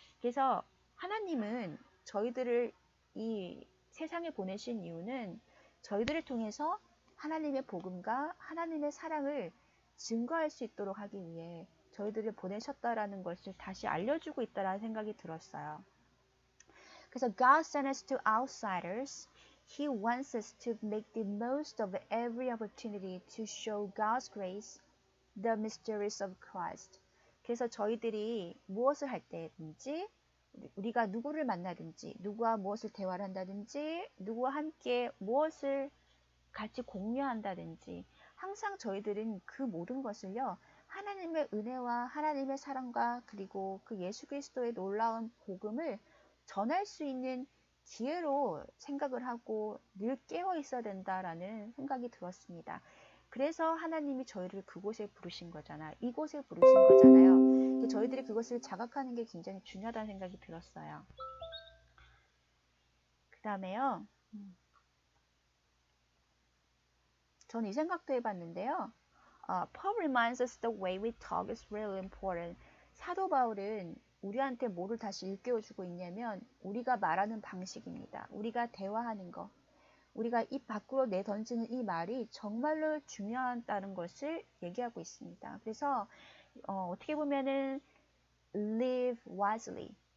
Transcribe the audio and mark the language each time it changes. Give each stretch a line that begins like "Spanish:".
Korean: 그래서 하나님은 저희들을 이 세상에 보내신 이유는 저희들을 통해서 하나님의 복음과 하나님의 사랑을 증거할 수 있도록 하기 위해 저희들을 보내셨다라는 것을 다시 알려주고 있다라는 생각이 들었어요.
English: 그래서 God sent us to outsiders. He wants us to make the most of every opportunity to show God's grace, the mysteries of Christ.
Korean: 그래서 저희들이 무엇을 할 때든지 우리가 누구를 만나든지 누구와 무엇을 대화를 한다든지 누구와 함께 무엇을 같이 공유한다든지 항상 저희들은 그 모든 것을요. 하나님의 은혜와 하나님의 사랑과 그리고 그 예수 그리스도의 놀라운 복음을 전할 수 있는 기회로 생각을 하고 늘 깨어 있어야 된다라는 생각이 들었습니다. 그래서 하나님이 저희를 그곳에 부르신 거잖아요. 이곳에 부르신 거잖아요. 저희들이 그것을 자각하는 게 굉장히 중요하다는 생각이 들었어요. 그 다음에요. 전 이 생각도 해봤는데요.
English: Paul reminds us the way we talk is really important.
Korean: 사도 바울은 우리한테 뭐를 다시 일깨워주고 있냐면 우리가 말하는 방식입니다. 우리가 대화하는 거. 우리가 입 밖으로 내던지는 이 말이 정말로 중요하다는 것을 얘기하고 있습니다. 그래서 어떻게 보면은
English: live wisely.